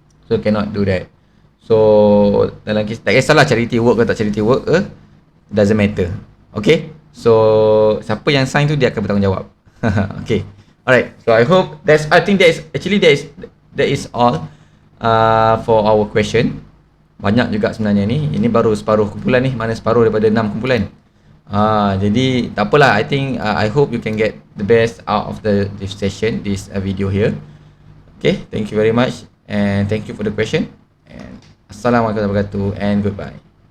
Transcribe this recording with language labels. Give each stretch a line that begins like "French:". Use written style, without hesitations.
English: So cannot do that. So
Malay: dalam kes, tak kisahlah
English: charity work ke tak charity work ke, doesn't matter.
Malay: Okay, so siapa yang sign tu dia akan bertanggungjawab. Okay, alright.
English: So I hope I think that is all for our question.
Malay: Banyak juga sebenarnya ni. Ini baru separuh kumpulan ni, mana separuh daripada 6 kumpulan. Jadi tak apalah.
English: I think I hope you can get the best out of this session, this video here. Okay, thank you very much and thank you for the question, and assalamualaikum warahmatullahi wabarakatuh and goodbye.